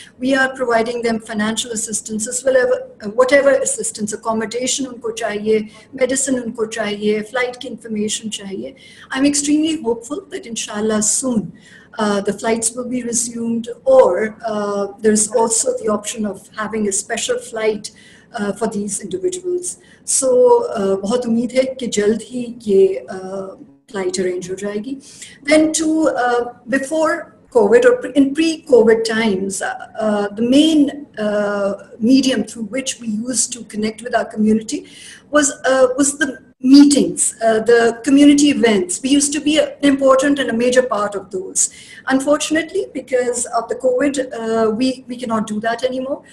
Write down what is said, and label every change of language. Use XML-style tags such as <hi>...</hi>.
<en>We are providing them financial assistance as well as whatever assistance, accommodation unko chahiye, medicine unko chahiye, flight ki information chahiye. I'm extremely hopeful that inshallah soon the flights will be resumed, or there's also the option of having a special flight for these individuals.</en> <hi>So बहुत उम्मीद है कि जल्द ही ये flight arrange हो जाएगी.</hi> <en>Then before COVID or in pre-COVID times, the main medium through which we used to connect with our community was the meetings, the community events. We used to be an important and a major part of those. Unfortunately, because of the COVID, we cannot do that anymore.</en>